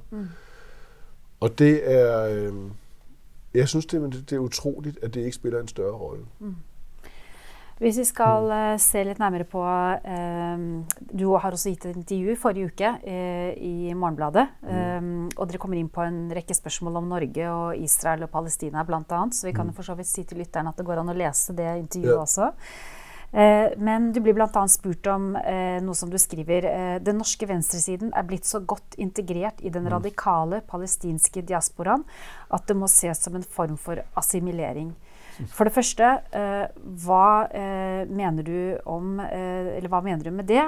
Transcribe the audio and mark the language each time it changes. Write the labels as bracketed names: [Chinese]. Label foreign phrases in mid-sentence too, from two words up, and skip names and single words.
[Danish] Og det er, jeg synes, det er utroligt, at det ikke spiller en større rolle. [Norwegian] Hvis vi skal se lidt nærmere på, du har også givet et intervju forrige uke i Morgenbladet, og dere kommer ind på en række spørgsmål om Norge og Israel og Palestina blandt andet, så vi kan for så vidt sige til lytterne, at det går an at læse det intervjuet også. Men du blir blandt andet spurt om noe som du skriver: den norske venstresiden er blitt så godt integrert i den radikale palestinske diasporaen at det må ses som en form for assimilering. For det første, hva mener du med det?